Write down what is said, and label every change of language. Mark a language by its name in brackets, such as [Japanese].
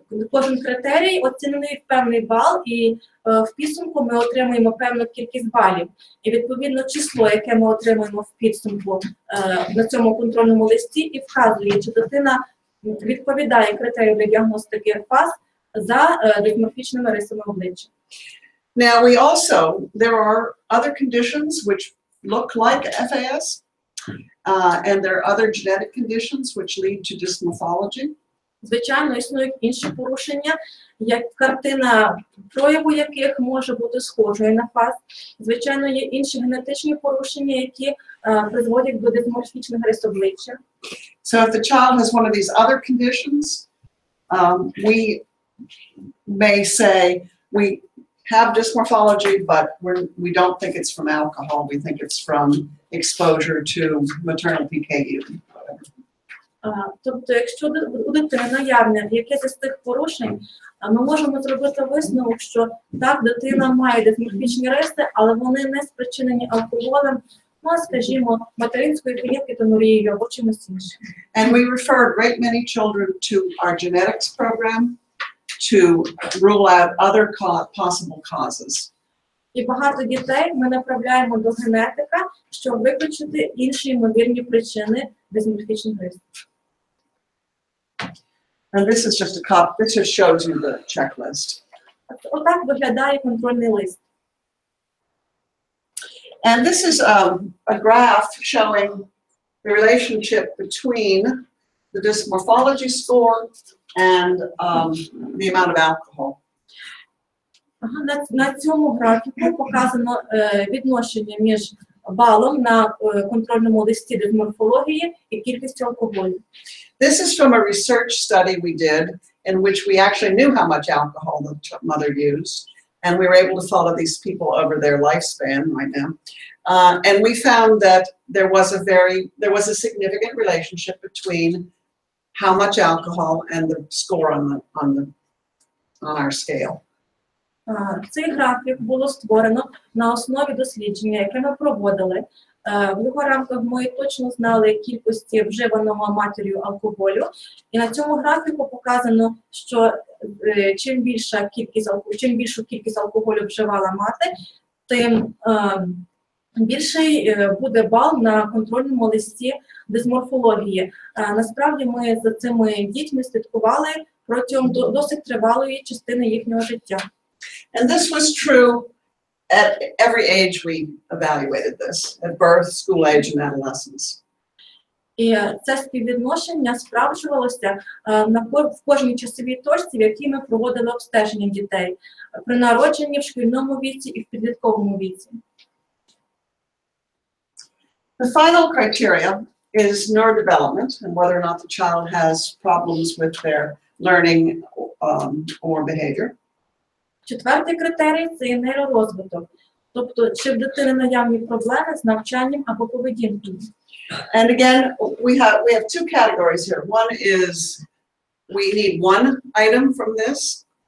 [Ukrainian] Кожен критерій оцінений в певний бал, і в підсумку ми отримуємо певну кількість балів. І відповідно число, яке ми отримуємо в підсумку на цьому контрольному листі, і вказує, чи дитина відповідає критерію для діагностики ФАС за дисморфічними рисами обличчя. [English] Now there are other conditions which look like FAS, And there are other genetic conditions which lead to dysmorphology. [Ukrainian] Звичайно, існують інші порушення, як картина прояву яких може бути схожою на фаз. Звичайно, є інші генетичні порушення, які призводять до дисморфічних рис обличчя. [English] So if the child has one of these other conditions, we may say we have dysmorphology, but we don't think it's from alcohol. We think it's from exposure to maternal PKU. [Ukrainian] Тобто, якщо у дитини наявне якесь із тих порушень, ми можемо зробити висновок, що так, дитина має дисморфічні риси, але вони не спричинені алкоголем, ну, скажімо, материнською фенілкетонурією або чимось іншим. [English] And we refer a great many children to our genetics program to rule out other possible causes. [Ukrainian] І багато дітей ми направляємо до генетика, щоб виключити інші ймовірні причини дисморфічних рис. [English] And this is just this just shows you the checklist. [Ukrainian] Отак виглядає контрольний лист. [English] And this is a graph showing the relationship between the dysmorphology score and the amount of alcohol. [Ukrainian] На цьому графіку показано відношення між балом на контрольному листі дисморфології і кількістю алкоголю. [English] This is from a research study we did in which we actually knew how much alcohol the mother used, and we were able to follow these people over their lifespan right now. And we found that there was a significant relationship between how much alcohol and the score on our scale. [Ukrainian] Цей графік було створено на основі дослідження, яке ми проводили. В його рамках ми точно знали кількості вживаного матір'ю алкоголю. І на цьому графіку показано, що чим більшу кількість алкоголю вживала мати, тим більший буде бал на контрольному листі дисморфології. Насправді ми за цими дітьми слідкували протягом досить тривалої частини їхнього життя. [English] And this was true at every age we evaluated this, at birth, school age, and adolescence. [Ukrainian] І це співвідношення справджувалося в кожній часовій точці, в якій ми проводили обстеження дітей при народженні, в шкільному віці і в підлітковому віці. [English] The final criteria is neurodevelopment and whether or not the child has problems with their learning or behavior. [Ukrainian] Четвертий критерій – це є нейророзвиток. Тобто, чи в дитини наявні проблеми з навчанням або поведінкою. [English] And again, we have two categories here. One is we need one item from this.